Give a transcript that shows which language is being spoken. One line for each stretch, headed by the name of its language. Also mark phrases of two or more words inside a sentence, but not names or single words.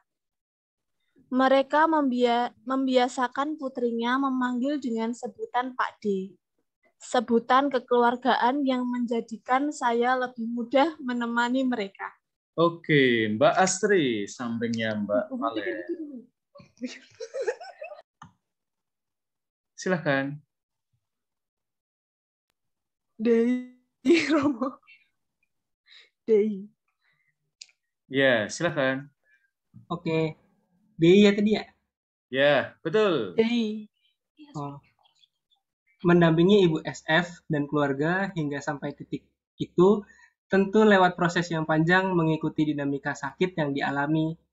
Indonesian: Mereka membiasakan putrinya memanggil dengan sebutan Pak D. Sebutan kekeluargaan yang menjadikan saya lebih mudah menemani mereka. Oke, Mbak Astri, sampingnya Mbak Valen. Silahkan. Dei Romo. Dei. Ya, silahkan. Oke. Dei ya tadi ya? Ya, betul. Dei. Oh. Mendampingi Ibu SF dan keluarga hingga sampai titik itu tentu lewat proses yang panjang mengikuti dinamika sakit yang dialami.